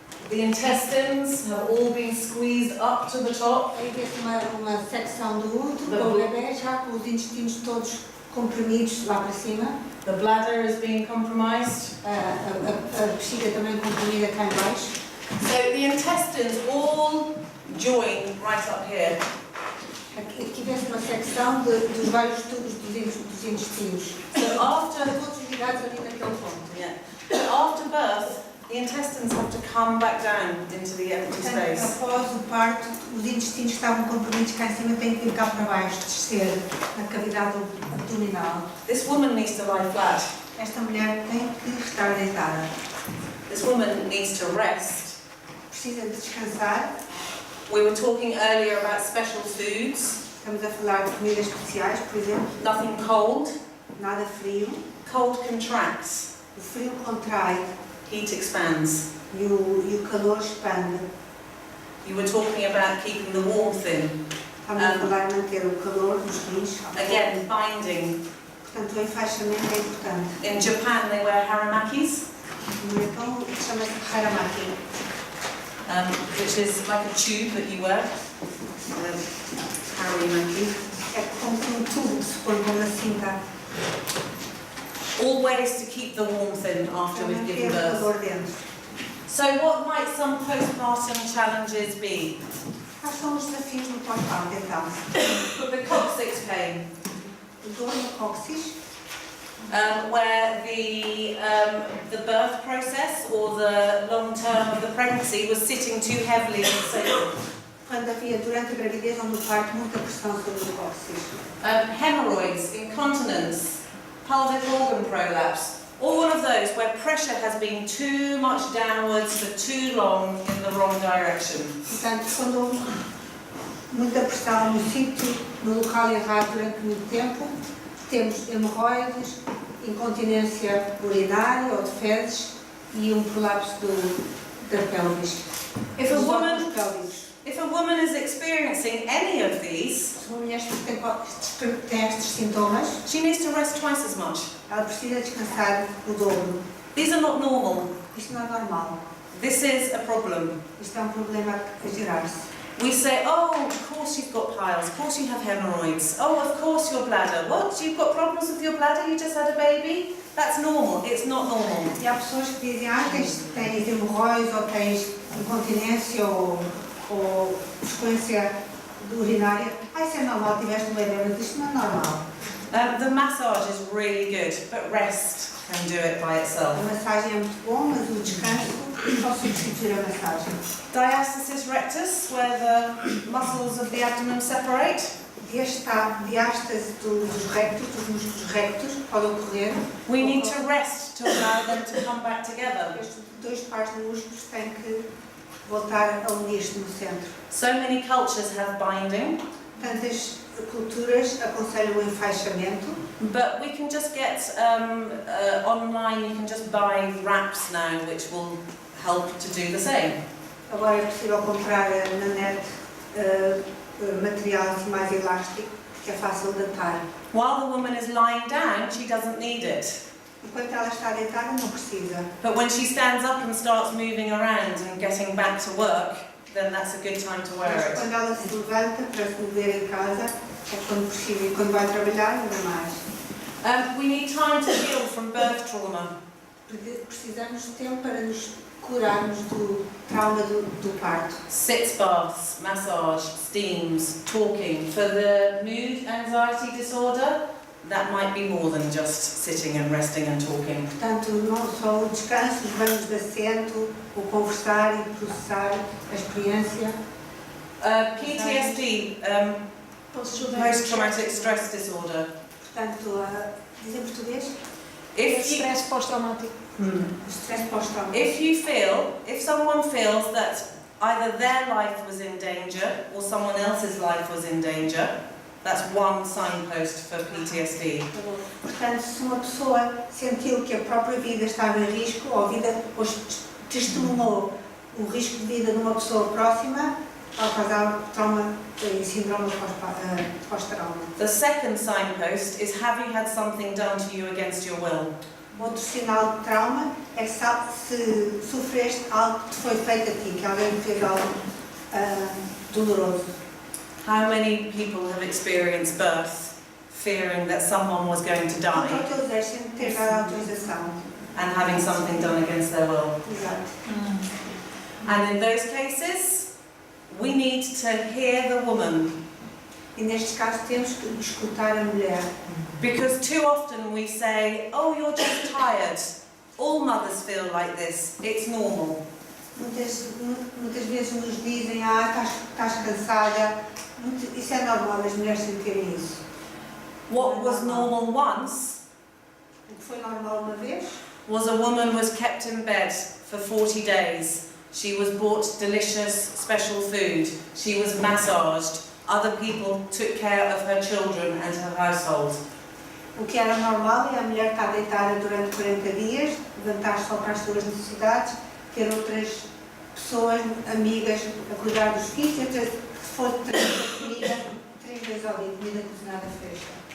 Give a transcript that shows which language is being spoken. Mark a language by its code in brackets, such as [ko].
[en] The intestines have all been squeezed up to the top. [pt] Aí vê-se uma secção do útero com o bebê, já com os intestinos todos comprimidos lá para cima. [en] The bladder is being compromised. [pt] A bexiga também comprimida cá em baixo. [en] So the intestines all join right up here. [pt] Aqui vê-se uma secção dos vários tubos dos intestinos. [en] So after, [pt] Todos ligados ali naquele ponto. [en] after birth, the intestines have to come back down into the empty [pt] Portanto, [en] space. [pt] após o parto, os intestinos que estavam comprimidos cá em cima têm que vir cá para baixo, descer na cavidade abdominal. [en] This woman needs to lie flat. [pt] Esta mulher tem que estar deitada. [en] This woman needs to rest. [pt] Precisa de descansar. [en] We were talking earlier about special foods. [pt] Estamos a falar de comidas especiais, por exemplo. [en] Nothing cold. [pt] Nada frio. [en] Cold contracts. [pt] O frio contrai [en] Heat expands. [pt] e o calor expande. [en] You were talking about keeping the warmth in. [pt] Estamos a falar de manter o calor nos rins. [en] Again, binding. [pt] Portanto, o enfaixamento é importante. [en] In Japan, they wear haramakis, [pt] No Japão, chama-se haramaki. [en] which is like a tube that you wear. [pt] Haramaki. É como um tubo que se põe com uma cinta. [en] All ways to keep the warmth in after [pt] Para [en] we've given [pt] manter o [en] birth. [pt] calor dentro. [en] So what might some postpartum challenges be? [pt] Quais são os desafios no pós-parto, então? [en] The coccyx pain, [pt] Dor no cóccix, [en] where the birth process or the long term of the pregnancy was sitting too heavily in the sacrum. [pt] quando havia durante a gravidez ou no parto muita pressão sobre o cóccix. [en] Hemorrhoids, incontinence, pelvic organ prolapse, all of those where pressure has been too much downwards for too long in the wrong direction. [pt] Portanto, quando houve muita pressão no sítio, no local errado durante muito tempo, temos hemorroides, incontinência urinária ou de fezes e prolapso da pelvis. [en] If a woman, [pt] Pélvicos. [en] if a woman is experiencing any of these, [pt] Se uma mulher tem estes sintomas, [en] she needs to rest twice as much. [pt] ela precisa descansar o dobro. [en] These are not normal. [pt] Isto não é normal. [en] This is a problem. [pt] Isto é problema a gerar-se. [en] We say, oh, of course you've got piles, of course you have hemorrhoids, oh, of course your bladder. What, you've got problems with your bladder, you just had a baby? That's normal. It's not normal. [pt] E há pessoas que dizem, tens hemorróides ou tens incontinência ou frequência urinária. Isso é normal, tiveste um bebê, mas isto não é normal. [en] The massage is really good, but rest can do it by [pt] A [en] itself. [pt] massagem é muito bom, mas o descanso pode substituir a massagem. [en] Diastasis rectus, where the muscles of the abdomen separate. [pt] Diástase dos rectos, dos músculos rectos, pode ocorrer. [en] We need to rest to allow them to come back together. [pt] Estes dois pares de músculos têm que voltar a unir-se no centro. [en] So many cultures have binding, [pt] Tantas culturas aconselham o enfaixamento, [en] but we can just get online, you can just buy wraps now which will help to do the same. [pt] agora é possível comprar na net material assim mais elástico, que é fácil de atar. [en] While the woman is lying down, she doesn't need it. [pt] Enquanto ela está deitada, não precisa. [en] But when she stands up and starts moving around and getting back to work, then that's a good time to wear it. [pt] quando ela se levanta para se mover em casa, é quando precisa, e quando vai trabalhar, ainda mais. [en] We need time to heal from birth trauma. [pt] Precisamos de tempo para nos curarmos do trauma do parto. [en] Sitz baths, massage, steams, talking. For the mood anxiety disorder, that might be more than just sitting and resting and talking. [pt] Portanto, não só o descanso, os banhos de assento, o conversar e processar a experiência. [en] PTSD, post-traumatic stress disorder. [pt] Portanto, diz em português? Estresse pós-traumático. Estresse pós-traumático. [en] If someone feels that either their life was in danger or someone else's life was in danger, that's one signpost for PTSD. [pt] Portanto, se uma pessoa sentiu que a própria vida estava em risco, ou testemunhou o risco de vida de uma pessoa próxima, pode causar trauma e síndrome pós-trauma. [en] The second signpost is, have you had something done to you against your will? [pt] Outro sinal de trauma é que se sofreste algo que te foi feito a ti, que alguém te fez algo doloroso. [en] How many people have experienced birth fearing that someone was going to [pt] Contra o [en] die [pt] teu desejo, sem ter dado autorização. [en] and having something done against their will? [pt] Exato. [en] And in those cases, we need to hear the woman, [pt] E nestes casos temos que escutar a mulher. [en] because too often we say, oh, you're just tired. All mothers feel like this. It's normal. [pt] Muitas vezes nos dizem, estás cansada. Isso é normal, as mulheres sentirem isso. [en] What was normal once [pt] O que foi normal uma vez [en] was a woman was kept in bed for 40 days. She was bought delicious special food. She was massaged. Other people took care of her children and her household. [pt] O que era normal é a mulher estar deitada durante 40 dias, levantar-se só para as suas necessidades, ter outras pessoas, amigas, a cuidar dos filhos, se for trazer comida, 3 vezes ao dia, comida cozinhada fresca.